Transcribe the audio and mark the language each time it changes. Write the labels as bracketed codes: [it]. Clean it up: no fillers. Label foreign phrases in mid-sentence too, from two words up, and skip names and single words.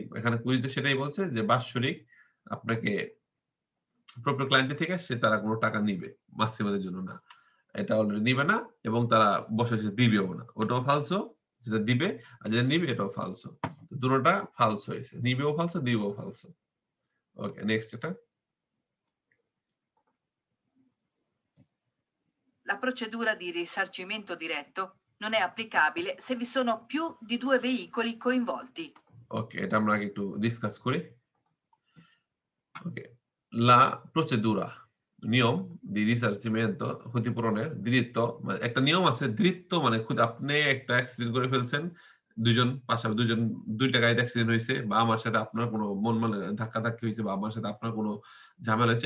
[bn] এখানে কুইজে সেটাই বলছে যে বাৎসরিক আপনাকে [it] proprio cliente [bn] থেকে তারা কোনো টাকা নিবে। মাসিমালির জন্য না। এটা অলরেডি নিবে না এবং তারা বছর শেষে দিবেও না। ওটাও ফালসো, যেটা দিবে আর যেটা নিবে এটাও ফালসো। তো দুটোটা ফালস হয়েছে। নিবেও ফালসো, দিবেও ফালসো। ওকে, নেক্সট এটা। [it] La procedura di risarcimento diretto non è applicabile se vi sono più di 2 veicoli coinvolti. [bn] ওকে, এটা আমরা আগে একটু ডিসকাস করি। ওকে। [it] la procedura [bn] নিয়ম [it] di risarcimento [bn] ক্ষতিপূরণের দৃত্ব মানে একটা নিয়ম আছে। দৃত্ব মানে আপনি একটা অ্যাক্সিডেন্ট করে ফেলছেন। ২ জন পাশাপাশি ২ জন ২ টা গাড়িতে অ্যাক্সিডেন্ট হইছে বা আমার সাথে আপনার কোনো মানে ধাক্কাধাক্কি হইছে বা আমার সাথে আপনার কোনো ঝামেলা হইছে।